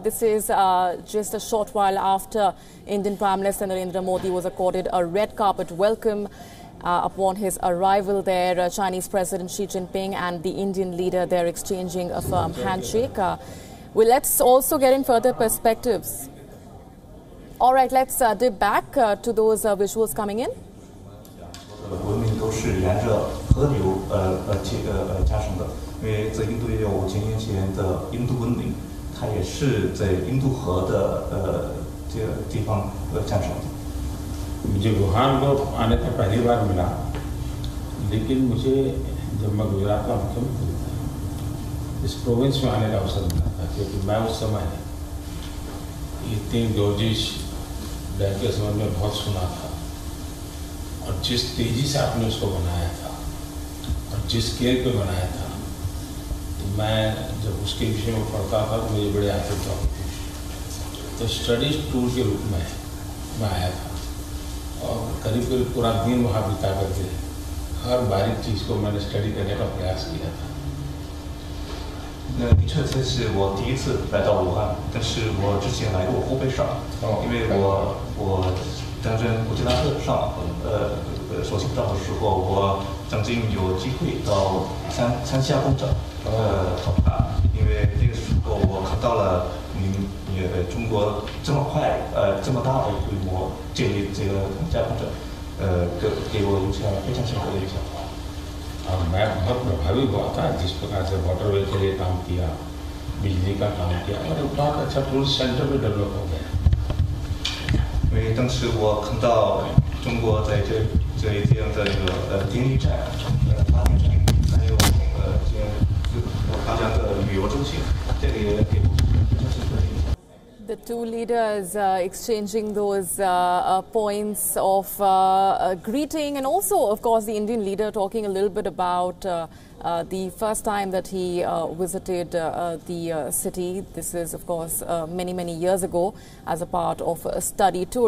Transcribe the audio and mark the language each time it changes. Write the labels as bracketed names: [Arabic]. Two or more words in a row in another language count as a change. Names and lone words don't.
[English] This is just a short while after Indian Prime Minister Narendra Modi was accorded a red carpet welcome upon his arrival there. Chinese President Xi Jinping and the Indian leader, they're exchanging a firm handshake. Well, let's also get in further perspectives. All right, let's dip back to those visuals coming in. [Chinese] 文明都是沿着河流加深的，因为在印度也有5000年前的印度文明，它也是在印度河的这个地方产生的。 [Hindi] मुझे वुहान को आने का पहली बार मिला, लेकिन मुझे जब मैं गुजरात का मुख्यमंत्री था, इस प्रोविंस में आने का अवसर मिला था, क्योंकि मैं उस समय इतनी जॉर्जिश डैम के समय में बहुत सुना था, और जिस तेजी से आपने उसको बनाया था और जिस स्केल पे बनाया था, तो मैं जब उसके विषय में पढ़ता था तो मुझे बड़े आतंक होती थी। तो [English] study tour [Hindi] के रूप में मैं आया था और करीब करीब पूरा दिन वहाँ बिता करके हर बारीक चीज़ को मैंने स्टडी करने का प्रयास किया था। [Chinese] 的确，这是我第一次来到武汉，但是我之前来过湖北省，因为我担任古吉拉特省首席部长的时候，我曾经有机会到三峡工程考察，因为那个时候我看到了中国这么快这么大的规模建立这个三峡工程，给我留下了非常深刻的印象。 [Hindi] मैं बहुत प्रभावित हुआ था जिस प्रकार से वाटरवे के लिए काम किया, बिजली का काम किया और एक बहुत अच्छा [English] tourist center [Hindi] भी डेवलप हो गया। [Chinese] 因为当时我看到中国在这一样的电力站、发电站，还有大家的旅游中心，这个也给我非常深刻的印象。 [English] The two leaders exchanging those points of greeting, and also, of course, the Indian leader talking a little bit about the first time that he visited the city. This is, of course, many years ago as a part of a study tour.